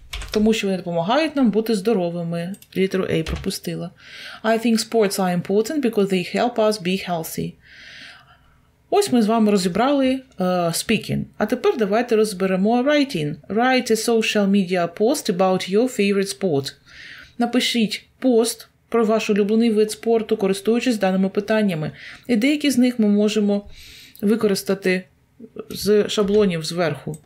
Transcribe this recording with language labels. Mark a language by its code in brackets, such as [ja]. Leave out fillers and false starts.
[uk] Тому що вони допомагають нам бути здоровими. Літеру A пропустила. [en] I think sports are important because they help us be healthy. [uk] Ось ми з вами розібрали speaking. А тепер давайте розберемо writing. [en] Write a social media post about your favorite sport. [uk] Напишіть пост про ваш улюблений вид спорту, користуючись даними питаннями. І деякі з них ми можемо використати з шаблонів зверху.